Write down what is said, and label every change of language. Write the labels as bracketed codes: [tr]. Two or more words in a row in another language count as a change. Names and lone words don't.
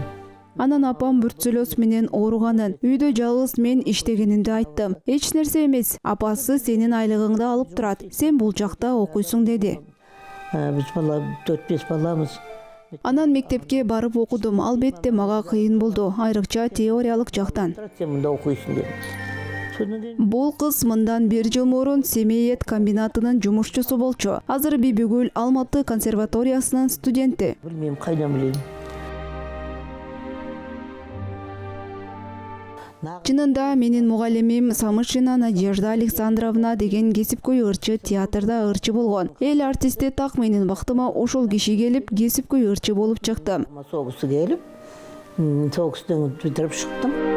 [ky] Анан апам бүртсөлөс менен ооруганын, үйдө жалгыз мен иштегенимди айттым. Эч нерсе эмес. Апасы сенин айлыгыңды алып турат. Сен бул жакта окуйсуң деди. [kk] Біз бала 4-5 баламыз. [ky] Анан мектепке барып окудум. Албетте мага кыйын болду, айрыкча теориялык жактан. Сен мында окуйсуң дедим. [kk] Содан кейін [ky] Бул кыз мындан 1 жыл мурун Семей эт комбинатынын жумушчусу болчу. Азыр Бибигүл Алматы консерваториясынын студенти. [kk] білмеймін, қайдан білейін. [ky] Чынында менин мугалимим Самышина Надежда Александровна деген кесипкөй ырчы театрда ырчы болгон. Эл артисти так менин бактыма ошол киши келип кесипкөй ырчы болуп чыктым. [kk] Соғысы келіп, соғыстың бітіріп шықтым.